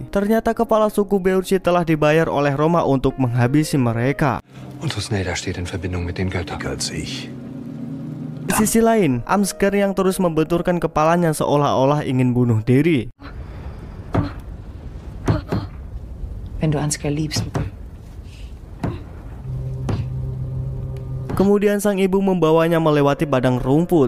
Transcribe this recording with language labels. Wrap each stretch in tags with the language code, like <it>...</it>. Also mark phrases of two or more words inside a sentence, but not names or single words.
<id>Ternyata kepala suku Berchi telah dibayar oleh Roma untuk menghabisi mereka. Di sisi lain, Amsgar yang terus membenturkan kepalanya seolah-olah ingin bunuh diri.</id> <de>Wenn du Ansgar liebst.</de> <id>Kemudian sang ibu membawanya melewati padang rumput.</id>